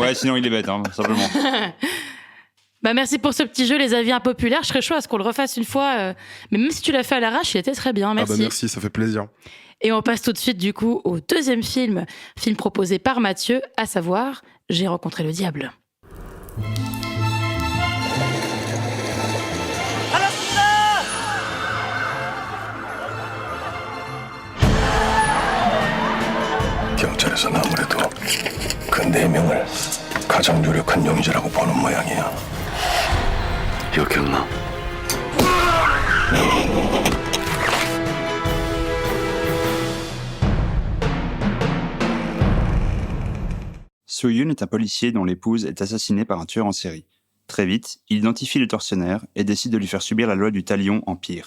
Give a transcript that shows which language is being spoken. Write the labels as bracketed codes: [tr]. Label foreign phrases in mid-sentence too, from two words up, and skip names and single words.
[fr] Ouais, sinon il est bête, hein, simplement. Bah merci pour ce petit jeu, les avis impopulaires. Je serais chaud à ce qu'on le refasse une fois. Mais même si tu l'as fait à l'arrache, il était très bien. Merci. Ah bah merci, ça fait plaisir. Et on passe tout de suite du coup au deuxième film proposé par Mathieu, à savoir J'ai rencontré le diable. [ko] 경찰에서는 아무래도 그 4명을 가장 유력한 용의자라고 보는 모양이야. 기억했나? [fr] Soo-Yoon est un policier dont l'épouse est assassinée par un tueur en série. Très vite, il identifie le tortionnaire et décide de lui faire subir la loi du talion en pire.